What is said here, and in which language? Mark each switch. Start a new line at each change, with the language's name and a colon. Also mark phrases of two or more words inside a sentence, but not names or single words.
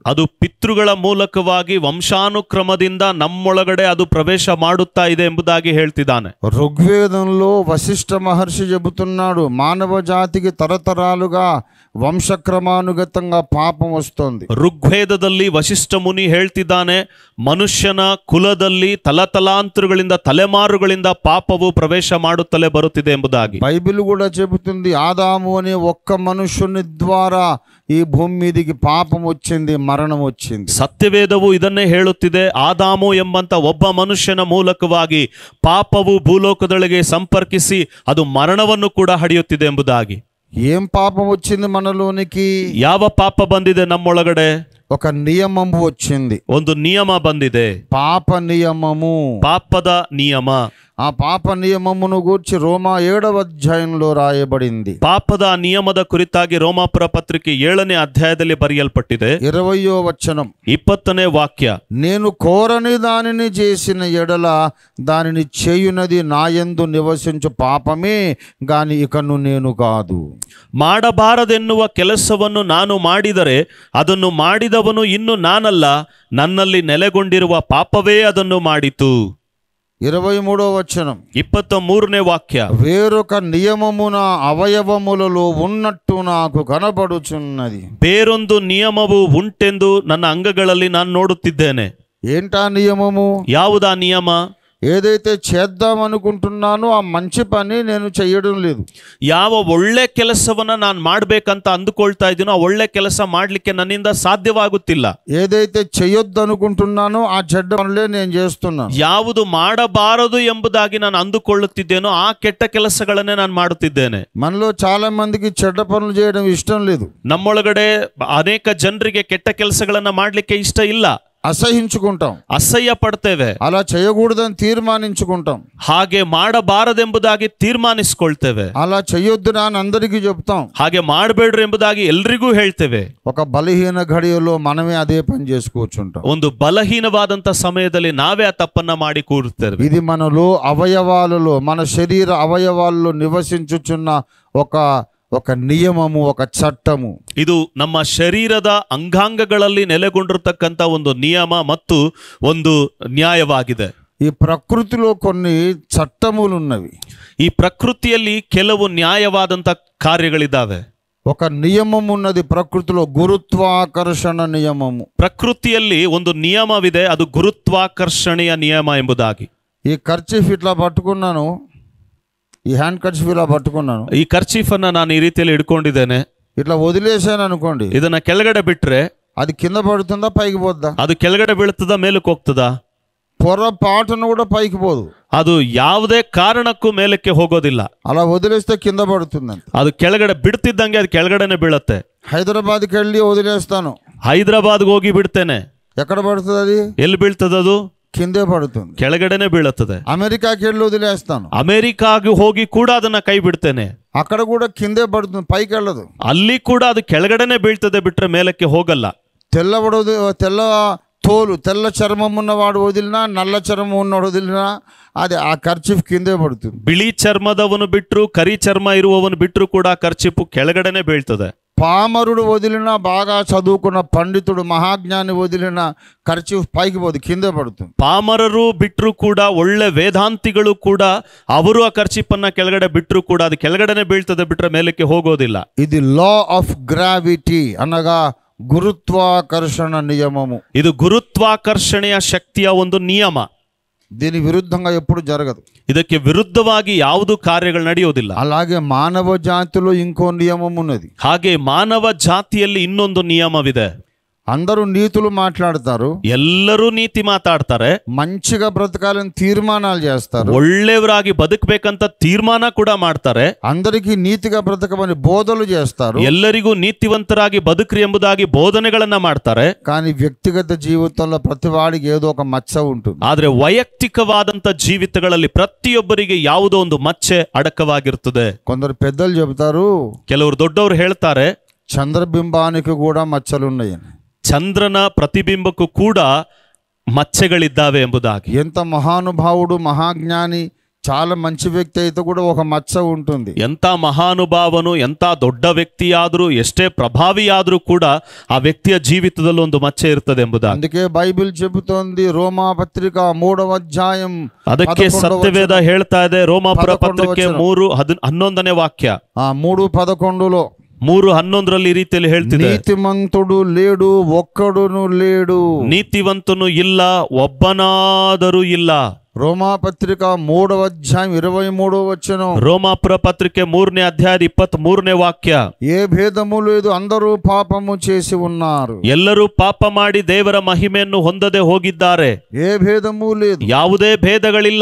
Kannada: ಅದು ಪಿತೃಗಳ ಮೂಲಕವಾಗಿ ವಂಶಾನುಕ್ರಮದಿಂದ ನಮ್ಮೊಳಗಡೆ ಅದು ಪ್ರವೇಶ ಮಾಡುತ್ತಾ ಇದೆ ಎಂಬುದಾಗಿ ಹೇಳ್ತಿದ್ದಾನೆ.
Telugu: ಋಗ್ವೇదంలో వశిష్ఠ మహర్షి చెబుతున్నాడు, మానవ జాతికి తరతరాలుగా వంశక్రమానుగతంగా పాపం వస్తుంది.
Kannada: ಋಗ್ವೇದದಲ್ಲಿ ವಶಿಷ್ಠ ಮುನಿ ಹೇಳ್ತಿದ್ದಾನೆ, ಮನುಷ್ಯನ ಕುಲದಲ್ಲಿ ತಲತಲಾಂತರಗಳಿಂದ ತಲೆಮಾರುಗಳಿಂದ ಪಾಪವು ಪ್ರವೇಶ ಮಾಡುತ್ತಲೇ ಬರುತ್ತಿದೆ ಎಂಬುದಾಗಿ.
Telugu: బైబిల్ కూడా చెబుతుంది, ఆదాము అనే ఒక్క మనుష్యుని ద్వారా ఈ భూమి మీదికి పాపం వచ్చింది, మరణం వచ్చింది.
Kannada: ಸತ್ಯವೇದವು ಇದನ್ನೇ ಹೇಳುತ್ತಿದೆ, ಆದಾಮು ಎಂಬಂತ ಒಬ್ಬ ಮನುಷ್ಯನ ಮೂಲಕವಾಗಿ ಪಾಪವು ಭೂಲೋಕದೊಳಗೆ ಸಂಪರ್ಕಿಸಿ ಅದು ಮರಣವನ್ನು ಕೂಡ ಹಡಿಯುತ್ತಿದೆ ಎಂಬುದಾಗಿ.
Telugu: ఏం పాపం వచ్చింది మనలోనికి?
Kannada: ಯಾವ ಪಾಪ ಬಂದಿದೆ ನಮ್ಮೊಳಗಡೆ?
Telugu: ఒక నియమము వచ్చింది,
Kannada: ಒಂದು ನಿಯಮ ಬಂದಿದೆ,
Telugu: పాప నియమము.
Kannada: ಪಾಪದ ನಿಯಮ.
Telugu: ఆ పాప నియమమును గూర్చి రోమా 7వ అధ్యాయంలో రాయబడింది.
Kannada: ಪಾಪದ ನಿಯಮದ ಕುರಿತಾಗಿ ರೋಮಾಪುರ ಪತ್ರಿಕೆ 7ನೇ ಅಧ್ಯಾಯದಲ್ಲಿ ಬರೆಯಲ್ಪಟ್ಟಿದೆ.
Telugu: 20వ వచనం,
Kannada: 20ನೇ ವಾಕ್ಯ.
Telugu: నేను కోరని దానిని చేసిన ఎడల దానిని చేయునది నాయందు నివసించు పాపమే గాని ఇకను నేను కాదు.
Kannada: ಮಾಡಬಾರದೆನ್ನುವ ಕೆಲಸವನ್ನು ನಾನು ಮಾಡಿದರೆ ಅದನ್ನು ಮಾಡಿದವನು ಇನ್ನು ನಾನಲ್ಲ, ನನ್ನಲ್ಲಿ ನೆಲೆಗೊಂಡಿರುವ ಪಾಪವೇ ಅದನ್ನು ಮಾಡಿತು.
Telugu: 23వ వచనం,
Kannada: 23ನೇ ವಾಕ್ಯ.
Telugu: వేరొక నియమమున అవయవములలో ఉన్నట్టు నాకు కనబడుచున్నది.
Kannada: ಬೇರೊಂದು ನಿಯಮವು ಉಂಟೆಂದು ನನ್ನ ಅಂಗಗಳಲ್ಲಿ ನಾನು ನೋಡುತ್ತಿದ್ದೇನೆ.
Telugu: ఏంటా నియమము?
Kannada: ಯಾವುದಾ ನಿಯಮ?
Telugu: ఏదైతే చేద్దాం అనుకుంటున్నానో ఆ మంచి పని నేను చేయడం లేదు.
Kannada: ಯಾವ ಒಳ್ಳೆ ಕೆಲಸವನ್ನ ನಾನು ಮಾಡ್ಬೇಕಂತ ಅಂದುಕೊಳ್ತಾ ಇದ್ದೀನೋ ಆ ಒಳ್ಳೆ ಕೆಲಸ ಮಾಡ್ಲಿಕ್ಕೆ ನನ್ನಿಂದ ಸಾಧ್ಯವಾಗುತ್ತಿಲ್ಲ.
Telugu: ఏదైతే చేయొద్దు అనుకుంటున్నానో ఆ చెడ్డ పనులే నేను చేస్తున్నాను.
Kannada: ಯಾವುದು ಮಾಡಬಾರದು ಎಂಬುದಾಗಿ ನಾನು ಅಂದುಕೊಳ್ಳುತ್ತಿದ್ದೇನೋ ಆ ಕೆಟ್ಟ ಕೆಲಸಗಳನ್ನೇ ನಾನು ಮಾಡುತ್ತಿದ್ದೇನೆ.
Telugu: మనలో చాలా మందికి చెడ్డ పనులు చేయడం ఇష్టం లేదు.
Kannada: ನಮ್ಮೊಳಗಡೆ ಅನೇಕ ಜನರಿಗೆ ಕೆಟ್ಟ ಕೆಲಸಗಳನ್ನ ಮಾಡ್ಲಿಕ್ಕೆ ಇಷ್ಟ ಇಲ್ಲ.
Telugu: అసహించుకుంటాం,
Kannada: ಅಸಹ್ಯ ಪಡ್ತೇವೆ.
Telugu: అలా చేయకూడదని తీర్మానించుకుంటాం,
Kannada: ಹಾಗೆ ಮಾಡಬಾರದೆಂಬುದಾಗಿ ತೀರ್ಮಾನಿಸಿಕೊಳ್ತೇವೆ.
Telugu: అలా చేయొద్దురా అని అందరికీ చెప్తాం,
Kannada: ಹಾಗೆ ಮಾಡಬೇಡ್ರಿ ಎಂಬುದಾಗಿ ಎಲ್ರಿಗೂ ಹೇಳ್ತೇವೆ.
Telugu: ఒక బలహీన ఘడియలో మనమే అదే పని చేసి కూర్చుంటాం.
Kannada: ಒಂದು ಬಲಹೀನವಾದಂತ ಸಮಯದಲ್ಲಿ ನಾವೇ ಆ ತಪ್ಪನ್ನ ಮಾಡಿ ಕೂರುತ್ತೇವೆ.
Telugu: ఇది మనలో అవయవాలలో, మన శరీర అవయవాలలో నివసించుచున్న ఒక నియమము, ఒక చట్టము.
Kannada: ಇದು ನಮ್ಮ ಶರೀರದ ಅಂಗಾಂಗಗಳಲ್ಲಿ ನೆಲೆಗೊಂಡಿರತಕ್ಕಂತ ಒಂದು ನಿಯಮ ಮತ್ತು ಒಂದು ನ್ಯಾಯವಾಗಿದೆ.
Telugu: ఈ ప్రకృతిలో కొన్ని చట్టములు ఉన్నవి.
Kannada: ಈ ಪ್ರಕೃತಿಯಲ್ಲಿ ಕೆಲವು ನ್ಯಾಯವಾದಂತ ಕಾರ್ಯಗಳಿದ್ದಾವೆ.
Telugu: ఒక నియమం ఉన్నది ప్రకృతిలో, గురుత్వాకర్షణ నియమము.
Kannada: ಪ್ರಕೃತಿಯಲ್ಲಿ ಒಂದು ನಿಯಮವಿದೆ, ಅದು ಗುರುತ್ವಾಕರ್ಷಣೆಯ ನಿಯಮ ಎಂಬುದಾಗಿ.
Telugu: ఈ కర్చీఫ్ ఇట్లా పట్టుకున్నాను, ఈ
English: hand kerchief
Telugu: ఇలా పట్టుకున్నాను,
Kannada: ಈ ಕರ್ಚೀಫ್ ಅನ್ನ ನಾನು ಈ ರೀತಿಯಲ್ಲಿ ಹಿಡ್ಕೊಂಡಿದ್ದೇನೆ.
Telugu: ఇట్లా వదిలేసాను అనుకోండి,
Kannada: ಇದನ್ನ ಕೆಳಗಡೆ ಬಿಟ್ರೆ
Telugu: అది కింద పడుతుందా పైకి పోద్దా?
Kannada: ಅದು ಕೆಳಗಡೆ ಬೀಳ್ತದ, ಮೇಲಕ್ಕೆ ಹೋಗ್ತದ?
Telugu: పొరపాటును కూడా పైకి పోదు.
Kannada: ಅದು ಯಾವುದೇ ಕಾರಣಕ್ಕೂ ಮೇಲಕ್ಕೆ ಹೋಗೋದಿಲ್ಲ.
Telugu: అలా వదిలేస్తే కింద పడుతుందంట.
Kannada: ಅದು ಕೆಳಗಡೆ ಬಿಡ್ತಿದ್ದಂಗೆ ಅದು ಕೆಳಗಡೆನೆ ಬೀಳುತ್ತೆ.
Telugu: హైదరాబాద్కి వెళ్ళి వదిలేస్తాను,
Kannada: ಹೈದರಾಬಾದ್ಗೆ ಹೋಗಿ ಬಿಡ್ತೇನೆ,
Telugu: ఎక్కడ పడుతుంది? అది
Kannada: ಎಲ್ಲಿ ಬೀಳ್ತದದು?
Telugu: కిందే పడుతుంది.
Kannada: ಕೆಳಗಡೆನೆ ಬೀಳುತ್ತದೆ.
Telugu: అమెరికాకి వెళ్ళి వదిలేస్తాను,
Kannada: ಅಮೆರಿಕಾಗೆ ಹೋಗಿ ಕೂಡ ಅದನ್ನ ಕೈ ಬಿಡ್ತೇನೆ,
Telugu: అక్కడ కూడా కిందే పడుతుంది, పైకి వెళ్ళదు.
Kannada: ಅಲ್ಲಿ ಕೂಡ ಅದು ಕೆಳಗಡೆನೆ ಬೀಳ್ತದೆ, ಬಿಟ್ರೆ ಮೇಲಕ್ಕೆ ಹೋಗಲ್ಲ.
Telugu: తెల్ల తోలు, తెల్ల చర్మం ఉన్నవాడు వదిలినా, నల్ల చర్మం ఉన్నవాడు వదిలినా అది ఆ కర్చీఫ్ కిందే పడుతుంది.
Kannada: ಬಿಳಿ ಚರ್ಮದವನು ಬಿಟ್ರು, ಕರಿ ಚರ್ಮ ಇರುವವನು ಬಿಟ್ರು ಕೂಡ ಕರ್ಚಿಪು ಕೆಳಗಡೆನೆ ಬೀಳ್ತದೆ.
Telugu: పామరుడు వదిలిన బాగా చదువుకున్న పండితుడు మహాజ్ఞాని వదిలిన ఖర్చు పైకి పోదు, కింద పడుతుంది.
Kannada: ಪಾಮರರು ಬಿಟ್ಟರು ಕೂಡ, ಒಳ್ಳೆ ವೇದಾಂತಿಗಳು ಕೂಡ ಅವರು ಆ ಖರ್ಚಿಪನ್ನ ಕೆಳಗಡೆ ಬಿಟ್ಟರು ಕೂಡ ಅದು ಕೆಳಗಡೆನೆ ಬೀಳ್ತದೆ, ಬಿಟ್ರೆ ಮೇಲಕ್ಕೆ ಹೋಗೋದಿಲ್ಲ.
Telugu: ఇది
English: law of gravity
Telugu: అనగా గురుత్వాకర్షణ నియమము.
Kannada: ಇದು ಗುರುತ್ವಾಕರ್ಷಣೆಯ ಶಕ್ತಿಯ ಒಂದು ನಿಯಮ.
Telugu: దీని విరుద్ధంగా ఎప్పుడు జరగదు.
Kannada: ಇದಕ್ಕೆ ವಿರುದ್ಧವಾಗಿ ಯಾವುದು ಕಾರ್ಯಗಳು ನಡೆಯೋದಿಲ್ಲ.
Telugu: అలాగే మానవ జాతిలో ఇంకో నియమం ఉన్నది.
Kannada: ಹಾಗೆ ಮಾನವ ಜಾತಿಯಲ್ಲಿ ಇನ್ನೊಂದು ನಿಯಮವಿದೆ.
Telugu: అందరూ నీతులు మాట్లాడతారు,
Kannada: ಎಲ್ಲರೂ ನೀತಿ ಮಾತಾಡ್ತಾರೆ,
Telugu: మంచిగా బ్రతకాలని తీర్మానాలు చేస్తారు,
Kannada: ಒಳ್ಳೆಯವರಾಗಿ ಬದುಕಬೇಕಂತ ತೀರ್ಮಾನ ಕೂಡ ಮಾಡ್ತಾರೆ,
Telugu: అందరికీ నీతిగా బ్రతకమని బోధలు చేస్తారు,
Kannada: ಎಲ್ಲರಿಗೂ ನೀತಿವಂತರಾಗಿ ಬದುಕ್ರಿ ಎಂಬುದಾಗಿ ಬೋಧನೆಗಳನ್ನ ಮಾಡ್ತಾರೆ.
Telugu: కానీ వ్యక్తిగత జీవితంలో ప్రతివాడికి ఏదో ఒక మచ్చ ఉంటుంది.
Kannada: ಆದ್ರೆ ವೈಯಕ್ತಿಕವಾದಂತ ಜೀವಿತಗಳಲ್ಲಿ ಪ್ರತಿಯೊಬ್ಬರಿಗೆ ಯಾವುದೋ ಒಂದು ಮಚ್ಚೆ ಅಡಕವಾಗಿರ್ತದೆ.
Telugu: కొందరు పెద్దలు చెబుతారు,
Kannada: ಕೆಲವರು ದೊಡ್ಡವರು ಹೇಳ್ತಾರೆ
Telugu: చంద్రబింబానికి కూడా మచ్చలున్నాయని.
Kannada: ಚಂದ್ರನ ಪ್ರತಿಬಿಂಬಕ್ಕೂ ಕೂಡ ಮಚ್ಚೆಗಳಿದ್ದಾವೆ ಎಂಬುದಾಗಿ.
Telugu: ఎంత మహానుభావుడు మహాజ్ఞాని చాలా మంచి వ్యక్తి అయితే కూడా ఒక మచ్చ ఉంటుంది.
Kannada: ಎಂಥ ಮಹಾನುಭಾವನು, ಎಂಥ ದೊಡ್ಡ ವ್ಯಕ್ತಿಯಾದರೂ, ಎಷ್ಟೇ ಪ್ರಭಾವಿಯಾದರೂ ಕೂಡ ಆ ವ್ಯಕ್ತಿಯ ಜೀವಿತದಲ್ಲಿ ಒಂದು ಮಚ್ಚೆ ಇರ್ತದೆ ಎಂಬುದಾಗಿ.
Telugu: అందుకే బైబిల్ చెబుతోంది, రోమా పత్రిక 3వ అధ్యాయం
Kannada: ಅದಕ್ಕೆ ಸತ್ಯವೇದ ಹೇಳ್ತಾ ಇದೆ, ರೋಮಾಪುರ ಪತ್ರಿಕೆ 3:11 ವಾಕ್ಯ. 3:11 3:11 ಈ ರೀತಿಯಲ್ಲಿ ಹೇಳ್ತಿದೆ,
Telugu: నీతివంతుడు లేడు, ఒక్కడును లేడు.
Kannada: ನೀತಿವಂತನು ಇಲ್ಲ, ಒಬ್ಬನಾದರೂ ಇಲ್ಲ.
Telugu: రోమా పత్రిక 3వ అధ్యాయం 23వ వచనం.
Kannada: ರೋಮಾಪುರ ಪತ್ರಿಕೆ 3ನೇ ಅಧ್ಯಾಯದ 23ನೇ ವಾಕ್ಯ.
Telugu: ఏ భేదము లేదు, అందరూ పాపము చేసి ఉన్నారు.
Kannada: ಎಲ್ಲರೂ ಪಾಪ ಮಾಡಿ ದೇವರ ಮಹಿಮೆಯನ್ನು ಹೊಂದದೆ ಹೋಗಿದ್ದಾರೆ.
Telugu: ఏ భేదము లేదు,
Kannada: ಯಾವುದೇ ಭೇದಗಳಿಲ್ಲ.